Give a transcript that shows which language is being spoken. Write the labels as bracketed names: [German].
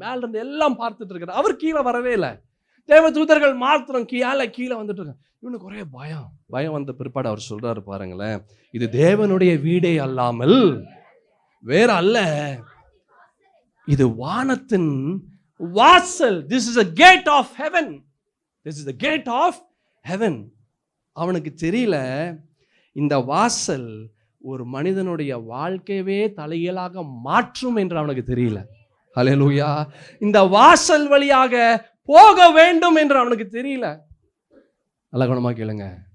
[Tamil] மேலேருந்து எல்லாம் பார்த்துட்டு இருக்கிறார். அவர் கீழே வரவே இல்லை. தேவதூதர்கள் மாத்திரம் கீழே வந்துட்டு இருக்காங்க. இவனுக்கு ஒரே பயம் வந்த பிற்பாடு அவர் சொல்றாரு பாருங்களேன், இது தேவனுடைய வீடே அல்லாமல் வேற அல்ல, இது வானத்தின் வாசல். [English] This is a gate of heaven. This is the gate of heaven. [Tamil] அவனுக்கு தெரியல இந்த வாசல் ஒரு மனிதனுடைய வாழ்க்கையவே தலைகீழாக மாற்றும் என்று அவனுக்கு தெரியல. அல்லேலூயா. இந்த வாசல் வழியாக போக வேண்டும் என்று அவனுக்கு தெரியல. நல்ல கவனமாக கேளுங்க.